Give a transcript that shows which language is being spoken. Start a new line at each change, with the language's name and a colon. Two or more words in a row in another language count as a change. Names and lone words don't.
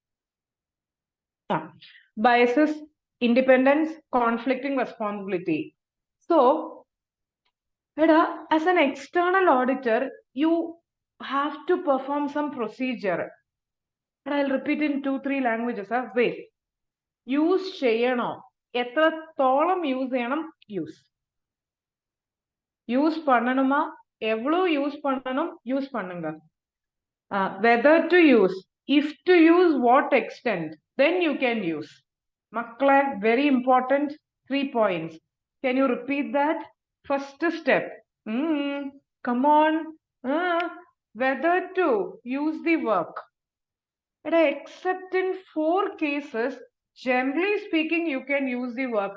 English: Biases, independence, conflicting responsibility. So, as an external auditor, you have to perform some procedure. But I'll repeat in 2-3 languages.
Malayalam: Wait. Use ചെയ്യണോ എത്രത്തോളം യൂസ് ചെയ്യണം യൂസ്
Tamil: யூஸ் பண்ணணுமா எவ்வளோ யூஸ் பண்ணணும் யூஸ் பண்ணுங்க
English: whether to use if to use what extent then you can use மக்களே very important 3 points can you repeat that first step come on whether to use the work except in 4 cases generally speaking you can use the work.